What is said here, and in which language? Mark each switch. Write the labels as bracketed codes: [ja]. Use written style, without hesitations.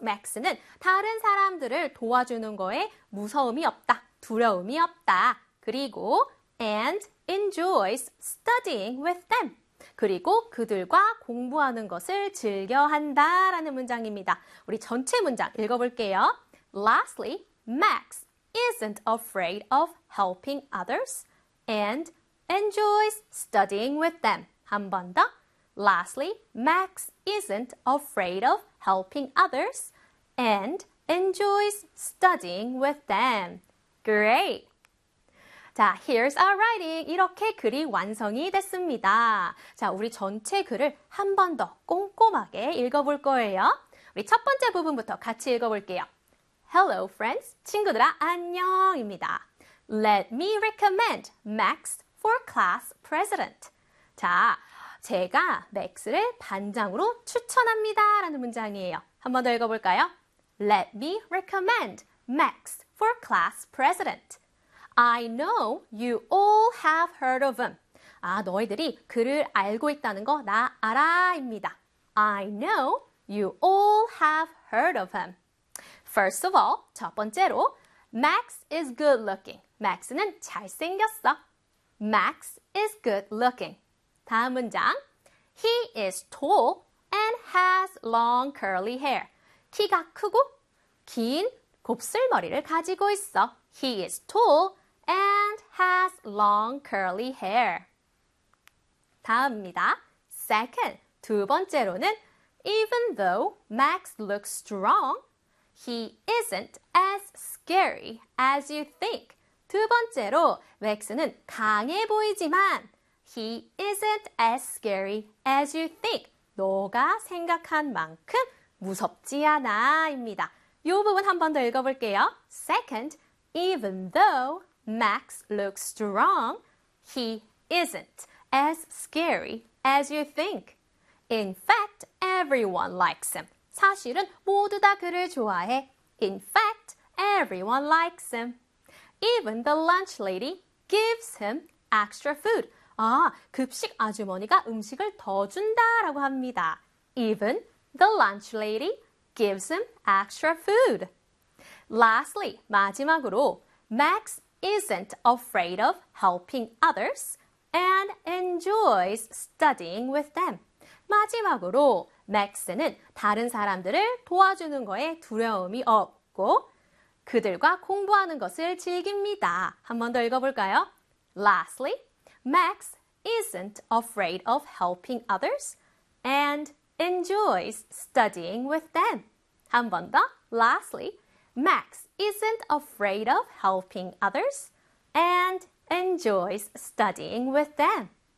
[ko] Max는 다른 사람들을 도와주는 거에 무서움이 없다, 두려움이 없다. [en] 그리고 and enjoys studying with them. [ko] 그리고 그들과 공부하는 것을 즐겨한다 라는 문장입니다. 우리 전체 문장 읽어볼게요. [en] Lastly, Max isn't afraid of helping others and enjoys studying with them. [ko] 한 번 더. [en] Lastly, Max isn't afraid of helping others and enjoys studying with them. Great! 자, here's our writing. [ko] 이렇게 글이 완성이 됐습니다. 자, 우리 전체 글을 한 번 더 꼼꼼하게 읽어볼 거예요. 우리 첫 번째 부분부터 같이 읽어볼게요. [en] Hello, friends. [ko] 친구들아, 안녕입니다. [en] Let me recommend Max for class president. [ko] 자, 제가 맥스를 반장으로 추천합니다 라는 문장이에요. 한 번 더 읽어볼까요? [en] Let me recommend Max for class president. I know you all have heard of him. [ko] 아, 너희들이 그를 알고 있다는 거 나 알아입니다. [en] I know you all have heard of him. First of all, [ko] 첫 번째로 [en] Max is good looking. [ko] Max는 잘생겼어. [en] Max is good looking. [ko] 다음 문장, [en] He is tall and has long curly hair. [ko] 키가 크고 긴 곱슬머리를 가지고 있어. [en] He is tall and has long curly hair. [ko] 다음입니다. [en] Second, [ko] 두 번째로는 [en] Even though Max looks strong, he isn't as scary as you think. [ko] 두 번째로, 맥스는 강해 보이지만 [en] He isn't as scary as you think. [ko] 너가 생각한 만큼 무섭지 않아 입니다. 이 부분 한 번 더 읽어볼게요. [en] Second, even though Max looks strong, he isn't as scary as you think. In fact, everyone likes him. [ko] 사실은 모두 다 그를 좋아해. [en] In fact, everyone likes him. Even the lunch lady gives him extra food. [ko] 아, 급식 아주머니가 음식을 더 준다라고 합니다. [en] Even the lunch lady gives him extra food. Lastly, [ko] 마지막으로 [en] Max isn't afraid of helping others and enjoys studying with them. [ko] 마지막으로 Max는 다른 사람들을 도와주는 거에 두려움이 없고 그들과 공부하는 것을 즐깁니다. 한 번 더 읽어볼까요? [en] Lastly, Max isn't afraid of helping others and enjoys studying with them. [ko] 한 번 더. [en] Lastly, Max isn't afraid of helping others and enjoys studying with them.